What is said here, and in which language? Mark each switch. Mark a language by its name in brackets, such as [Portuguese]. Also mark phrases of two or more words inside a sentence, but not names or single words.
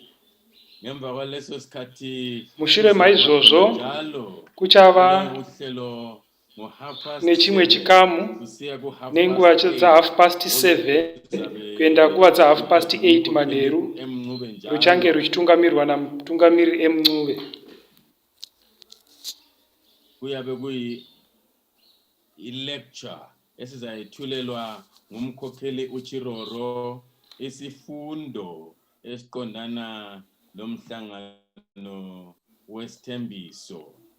[Shona] Mushure maizvozvo kuchava nechimwe chikamu nenguva dza7:30 kuenda nguva dza8:30 manheru ruchange ruchitungamirwa namutungamiriri Mncube. [North Ndebele] Kuyabe kuyi lecture esizayithulelwa ngumkhokheli uChiroro, isifundo esiqondana lomhlangano wesithembiso.